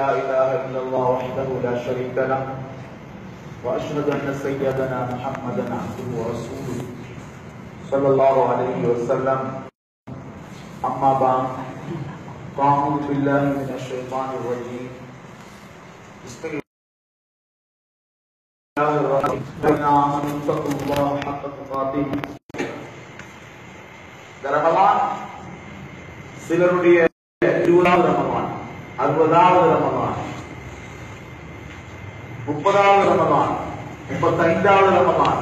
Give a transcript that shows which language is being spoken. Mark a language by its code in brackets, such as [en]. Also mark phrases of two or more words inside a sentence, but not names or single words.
[ar] إله إلا الله وحده لا شريك له وأشهد أن سيدنا محمدا عبده ورسوله صلى الله عليه وسلم أما بعد فأعوذ بالله من الشيطان الرجيم بسم الله [ta] ரமலான் சிலருடைய 20வது ரமலான், 60வது ரமலான், 30வது ரமலான், 35வது ரமலான்.